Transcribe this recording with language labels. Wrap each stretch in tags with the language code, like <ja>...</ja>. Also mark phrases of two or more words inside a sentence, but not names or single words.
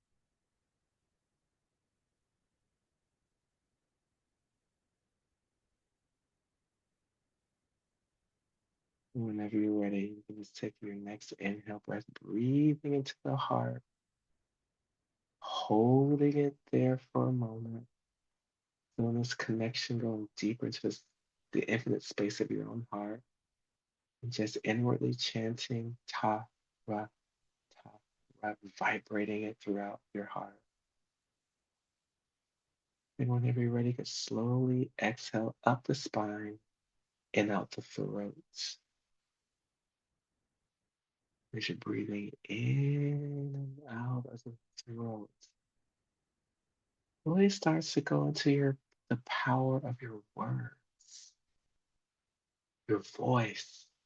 <en>Whenever you're ready, you can just take your next inhale breath, breathing into the heart, holding it there for a moment, feeling this connection going deeper into the infinite space of your own heart, and just inwardly chanting ta, ra, ta, ra, vibrating it throughout your heart. And whenever you're ready, you can slowly exhale up the spine and out the throat. As you're breathing in and out of the throat, really starts to go into the power of your words, your voice.</en>